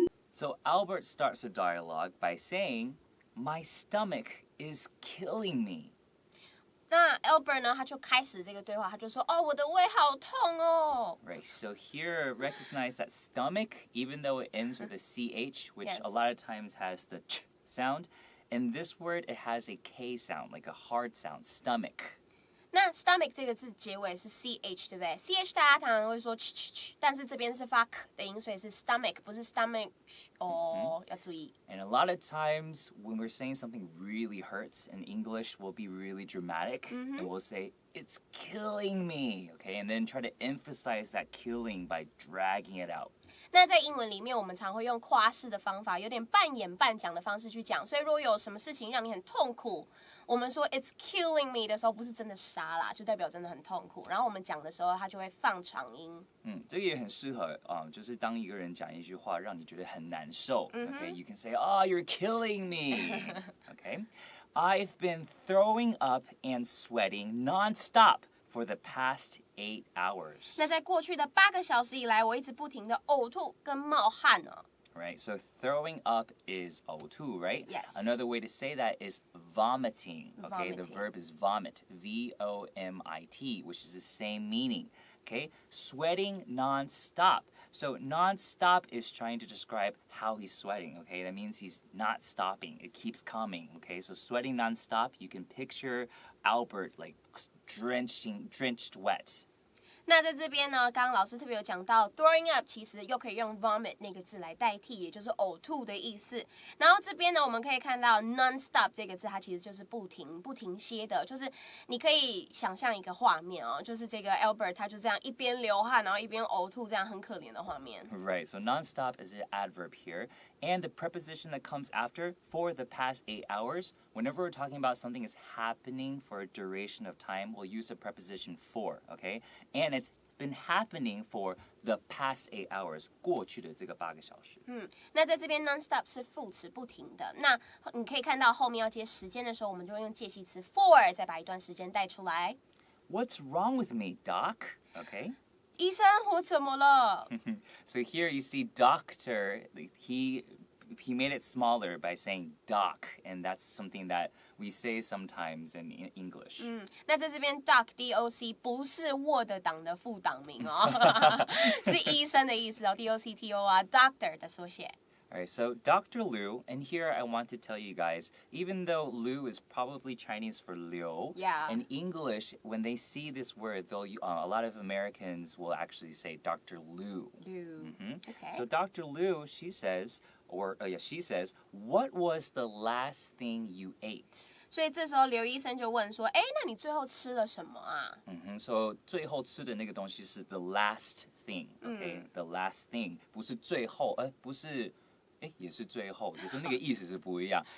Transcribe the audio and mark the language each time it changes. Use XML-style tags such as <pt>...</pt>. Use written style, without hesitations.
<en>So Albert starts the dialogue by saying, "My stomach is killing me."</en> <zh>那 Albert 呢，他就开始这个对话，他就说：“哦，我的胃好痛哦。”</zh> <en>Right, so here recognize that stomach, even though it ends with a CH, which Yes. a lot of times has the ch sound, in this word it has a K sound, like a hard sound, stomach.</en> <zh>那 stomach 这个字结尾是 ch， 对不对 ？ch 大家常常会说 ch， 但是这边是发 k 的音，所以是 stomach， 不是 stomach 哦，要注意。</zh> <en>And a lot of times when we're saying something really hurts in English, we'll be really dramatic and we'll say, "It's killing me," okay? And then try to emphasize that killing by dragging it out.</en> <zh>那在英文里面，我们常会用夸饰的方法，有点半演半讲的方式去讲。所以如果有什么事情让你很痛苦，我们说</zh> <en>"It's killing me"</en> <zh>的时候，不是真的杀啦，就代表真的很痛苦。然后我们讲的时候，它就会放长音。这个也很适合就是当一个人讲一句话让你觉得很难受 okay?</zh> <en>You can say, "Oh, you're killing me." Okay? I've been throwing up and sweating nonstop for the past 8 hours.</en> <zh>那在过去的8个小时以来，我一直不停的呕吐跟冒汗哦。</zh> <en>Right, so throwing up is O2, right? Yes. Another way to say that is vomiting. Okay, the Vomiting. verb is vomit, V-O-M-I-T, which is the same meaning. Okay, sweating nonstop. So nonstop is trying to describe how he's sweating. Okay, that means he's not stopping. It keeps coming. Okay, so sweating nonstop, you can picture Albert like drenched wet.</en> <zh>那在这边呢，刚刚老师特别有讲到 throwing up 其实又可以用 vomit 那个字来代替，也就是呕吐的意思。然后这边呢，我们可以看到 non-stop 这个字，它其实就是不停歇的，就是你可以想象一个画面哦，就是这个 Albert 他就这样一边流汗，然后一边呕吐，这样很可怜的画面。</zh> <en>Right, so nonstop is an adverb here. And the preposition that comes after, for the past 8 hours, whenever we're talking about something is happening for a duration of time, we'll use the preposition for, okay? And it's been happening for the past 8 hours,</en> <zh>过去的这个8个小时。那在这边 non-stop 是副词不停的，那你可以看到后面要接时间的时候，我们就会用介系词 for， 再把一段时间带出来。</zh> <en>What's wrong with me, doc? Okay?</en> <zh>医生，我怎么了？</zh> <en>So here you see doctor, he made it smaller by saying doc, and that's something that we say sometimes in English.</en> <zh>那在这边 doc D-O-C 不是 Word 档的副档名哦，是医生的意思哦 ，D-O-C-T-O 啊 ，doctor 的缩写。</zh> <en>Alright, so Dr. Liu, and here I want to tell you guys, even though Liu is probably Chinese for Liu, Yeah. in English, when they see this word, a lot of Americans will actually say Dr. Liu. Okay. So Dr. Liu, she says, what was the last thing you ate?</en> <zh>所以这时候刘医生就问说：“哎，那你最后吃了什么啊？” So 最后吃的那个东西是</zh> <en>the last thing,</en> <zh>okay?</zh> <en>The last thing,</en> <zh>不是最后，不是。也是最后，只是那个意思是不一样。</zh>